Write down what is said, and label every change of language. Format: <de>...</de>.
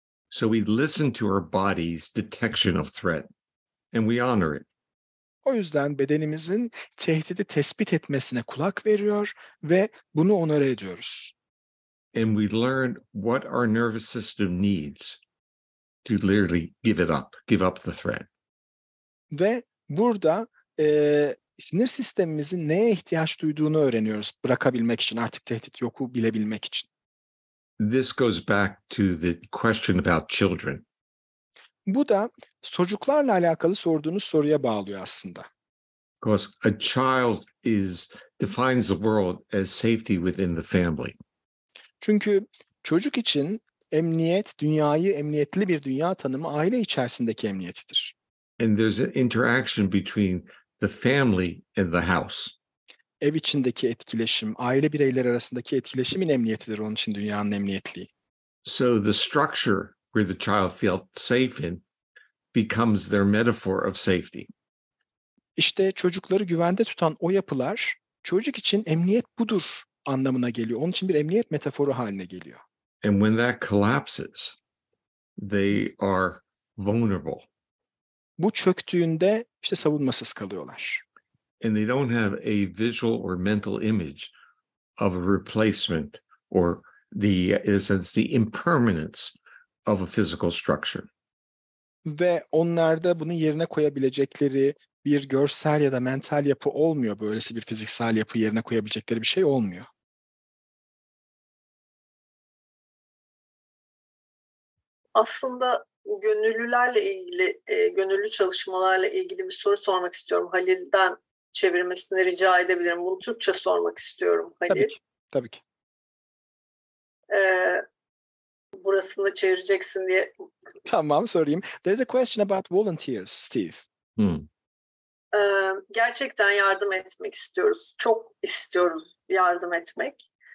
<en>So we listen to our body's detection of threat and we honor it.</en> <tr>O yüzden bedenimizin tehdidi tespit etmesine kulak veriyor ve bunu onore ediyoruz.</tr> <en>And we learn what our nervous system needs to literally give up the threat.</en> <tr>Ve burada sinir sistemimizin neye ihtiyaç duyduğunu öğreniyoruz bırakabilmek için, artık tehdit yoku bilebilmek için.</tr> <en>This goes back to the question about children.</en> <tr>Bu da çocuklarla alakalı sorduğunuz soruya bağlıyor aslında.</tr> <en>Because a child defines the world as safety within the family.</en> <tr>Çünkü çocuk için emniyet, dünyayı emniyetli bir dünya tanımı aile içerisindeki emniyetidir.</tr> <en>And there's an interaction between the family and the house.</en> <tr>Ev içindeki etkileşim, aile bireyleri arasındaki etkileşimin emniyetidir onun için dünyanın emniyetliği.</tr> <en>So the structure where the child felt safe in becomes their metaphor of safety.</en> <tr>İşte çocukları güvende tutan o yapılar çocuk için emniyet budur anlamına geliyor. Onun için bir emniyet metaforu haline geliyor.</tr> <en>And when that collapses, they are vulnerable.</en> <tr>Bu çöktüğünde işte savunmasız kalıyorlar.</tr> <en>And they don't have a visual or mental image of a replacement or in a sense, the impermanence of a physical structure.</en> <tr>Ve onlarda bunu yerine koyabilecekleri bir görsel ya da mental yapı olmuyor. Böylesi bir fiziksel yapı yerine koyabilecekleri bir şey olmuyor. Aslında gönüllülerle ilgili, gönüllü çalışmalarla ilgili bir soru sormak istiyorum. Halil'den çevirmesini rica edebilirim. Bunu Türkçe sormak istiyorum Halil. Tabii ki, tabii ki. Burasını çevireceksin diye. Tamam, sorayım.</tr> <en>There's a question about volunteers, Steve.</en> <tr>Gerçekten yardım etmek istiyoruz. Çok istiyoruz yardım etmek.</tr>